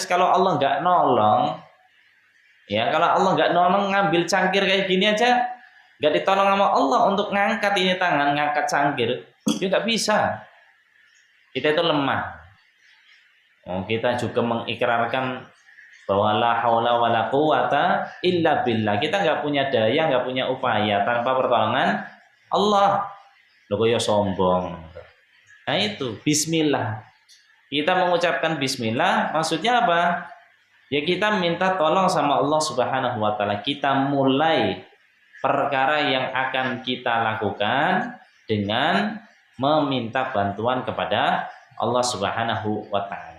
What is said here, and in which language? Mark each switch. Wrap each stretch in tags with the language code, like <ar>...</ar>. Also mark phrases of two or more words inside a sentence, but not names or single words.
<id>Kalau Allah nggak nolong, ya kalau Allah nggak nolong ngambil cangkir kayak gini aja, nggak ditolong sama Allah untuk ngangkat ini tangan, ngangkat cangkir, dia nggak bisa. Kita itu lemah. Kita juga mengikrarkan bahwa</id> <ar>لا حول ولا قوة إلا بالله.</ar> <id>Kita nggak punya daya, nggak punya upaya tanpa pertolongan Allah. Loh ya sombong. Nah itu bismillah. Kita mengucapkan bismillah maksudnya apa? Ya kita minta tolong sama</id> <ar>الله سبحانه وتعالى.</ar> <id>Kita mulai perkara yang akan kita lakukan dengan meminta bantuan kepada</id> <ar>الله سبحانه وتعالى.</ar>